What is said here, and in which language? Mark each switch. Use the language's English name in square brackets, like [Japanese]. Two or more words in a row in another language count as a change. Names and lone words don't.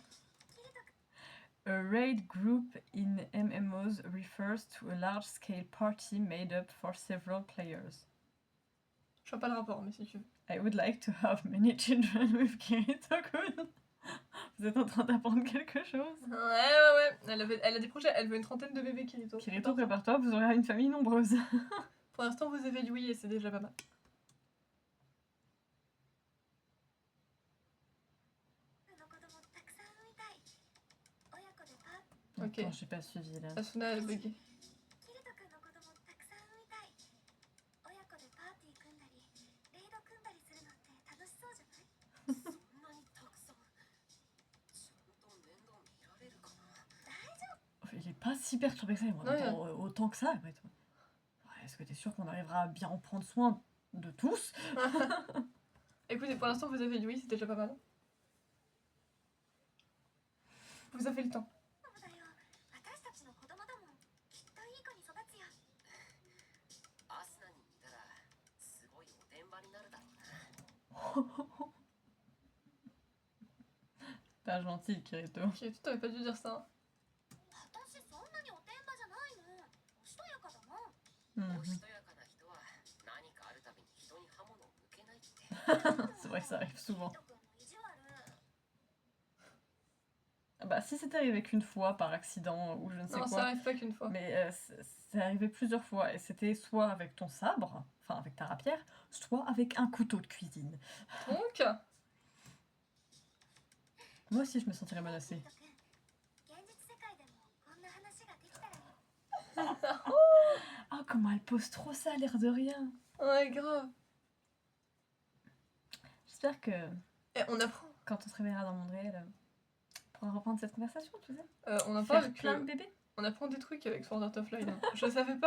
[English] A raid group in MMOs refers to a large-scale party made up for several players. [French] Je vois pas le rapport, mais si tu veux. [English] I would like to have many children with Kirito-kun. [French] Vous êtes en train d'apprendre quelque chose? Ouais. Elle a des projets, elle veut une trentaine de bébés Kirito. Kirito, prépare-toi, vous aurez une famille nombreuse. Pour l'instant, vous avez Yui et c'est déjà pas mal. Ok. Attends, j'ai pas suivi là. Asuna, elle a bugué. [Japanese] キリト君の子供たくさん産みたい。親子でパーティー組んだりレイド組んだりするのって楽しそうじゃない？そんなにたくさん。ちゃんと面倒見られるかな。大丈夫。 [French] Il est pas si perturbé que ça, moi. Non, Attends, autant que ça, après. Ouais, est-ce que t'es sûr qu'on arrivera à bien en prendre soin de tous? Écoutez, pour l'instant, vous avez dit oui, c'était déjà pas mal. Vous avez le temps. [Japanese] そうだよ。私たちの子供だもん。きっといい子に育つよ。アスナに似たらすごいおてんばになるだろうな。 [French] Pas gentil, Kirito. Ok, tu t'aurais pas dû dire ça. [Japanese] 私そんなにおてんばじゃないもん。おしとやかだもん。 Mhm. おしとやかな人は何かあるたびに人に刃物を向けないって。 [French] C'est vrai que ça arrive souvent. [Japanese] キリト君の意地悪。 [French] Ah bah, si c'était arrivé qu'une fois par accident ou je ne sais Non, ça quoi. arrive pas qu'une fois. Mais c'est arrivé plusieurs fois. Et c'était soit avec ton sabre, enfin avec ta rapière, soit avec un couteau de cuisine. Donc, Moi aussi, je me sentirais menacée. [Japanese] キリト君、現実世界でもこんな話ができたらいい。 [French] Ah, comment elle pose trop ça, l'air de rien. ouais, grave. J'espère que Et on apprend. quand on se réveillera dans le monde réel, on pourra reprendre cette conversation, tu sais. On en Faire parle plein de que... bébés. On apprend des trucs avec Sword Art Online. Hein. Je savais pas.